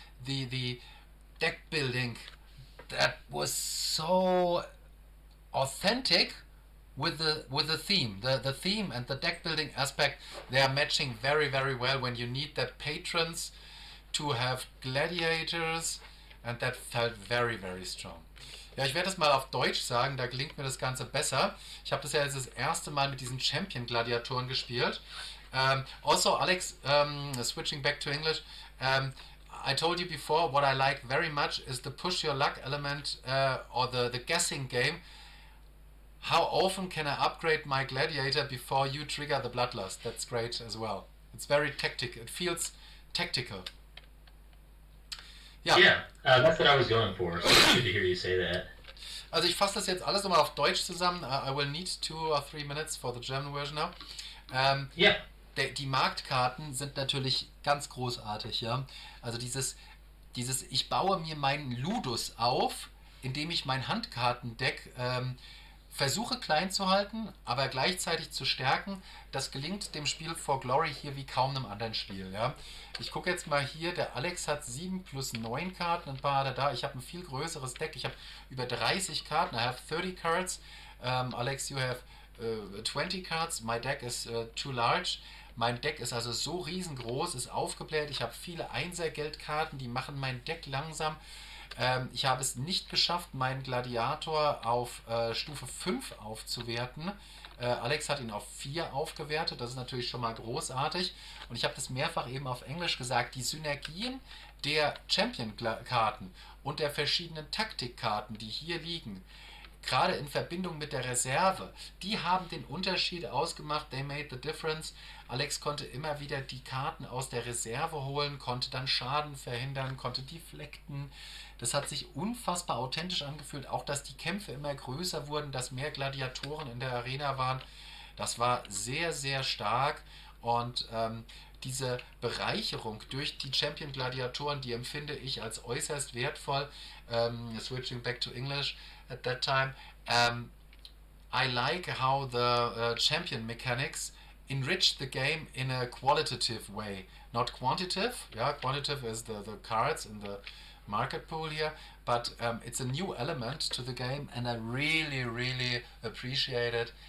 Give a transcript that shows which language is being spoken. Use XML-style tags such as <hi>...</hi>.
<en>The deck building, that was so authentic with the theme. The theme and the deck building aspect, they are matching very, very well when you need that patrons to have gladiators, and that felt very, very strong.</en> <de>Ja, ich werde das mal auf Deutsch sagen, da gelingt mir das Ganze besser. Ich habe das ja jetzt das erste Mal mit diesen Champion-Gladiatoren gespielt.</de> <en>Also, Alex, switching back to English, I told you before, what I like very much is the push your luck element, or the guessing game. How often can I upgrade my gladiator before you trigger the bloodlust? That's great as well. It's very tactical. It feels tactical. Yeah, that's what I was going for. So it's good to hear you say that.</en> <de>Also ich fasse das jetzt alles nochmal auf Deutsch zusammen.</de> <en>I will need 2 or 3 minutes for the German version now. Yeah.</en> <de>Die Marktkarten sind natürlich ganz großartig, ja. Also dieses ich baue mir meinen Ludus auf, indem ich mein Handkartendeck versuche klein zu halten, aber gleichzeitig zu stärken. Das gelingt dem Spiel For Glory hier wie kaum einem anderen Spiel. Ja. Ich gucke jetzt mal hier, der Alex hat 7 plus 9 Karten, ein paar hat er da. Ich habe ein viel größeres Deck, ich habe über 30 Karten,</de> <en>I have 30 cards.</en> <de>Alex, you have 20 cards, my deck is too large. Mein Deck ist also so riesengroß, ist aufgebläht, ich habe viele Einser-Geldkarten, die machen mein Deck langsam. Ich habe es nicht geschafft, meinen Gladiator auf Stufe 5 aufzuwerten. Alex hat ihn auf 4 aufgewertet, das ist natürlich schon mal großartig. Und ich habe das mehrfach eben auf Englisch gesagt, die Synergien der Champion-Karten und der verschiedenen Taktikkarten, die hier liegen, gerade in Verbindung mit der Reserve, die haben den Unterschied ausgemacht,</de> <en>they made the difference.</en> <de>Alex konnte immer wieder die Karten aus der Reserve holen, konnte dann Schaden verhindern, konnte deflekten. Das hat sich unfassbar authentisch angefühlt, auch dass die Kämpfe immer größer wurden, dass mehr Gladiatoren in der Arena waren. Das war sehr, sehr stark, und diese Bereicherung durch die Champion-Gladiatoren, die empfinde ich als äußerst wertvoll.</de> <en>Switching back to English at that time, I like how the champion mechanics enrich the game in a qualitative way, not quantitative. Yeah, quantitative is the cards in the market pool here, but it's a new element to the game, and I really, really appreciate it.</en>